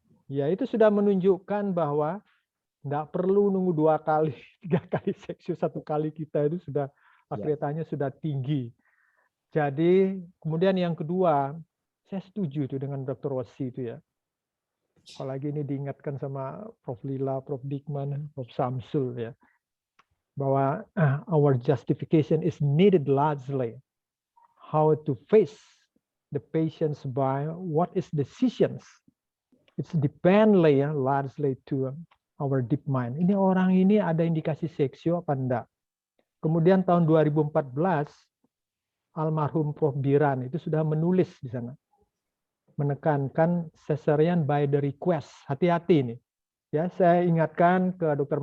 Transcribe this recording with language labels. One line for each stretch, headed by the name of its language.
Indonesian: Ya, itu sudah menunjukkan bahwa tidak perlu nunggu 2 kali, 3 kali seksio, 1 kali kita itu sudah akretanya sudah tinggi. Jadi kemudian yang kedua, saya setuju itu dengan Dr. Rossi itu ya. Apalagi ini diingatkan sama Prof. Lila, Prof. Dikman, Prof.
English: Samsul ya, bahwa our justification is needed largely how to face the patients by what is decisions. It's depend largely to our deep mind.
Indonesian: Ini orang ini ada indikasi seksio apa enggak? Kemudian tahun 2014 almarhum Prof. Biran itu sudah menulis di sana, menekankan
English: cesarean by the request.
Indonesian: Hati-hati ini. Ya, saya ingatkan ke Dr.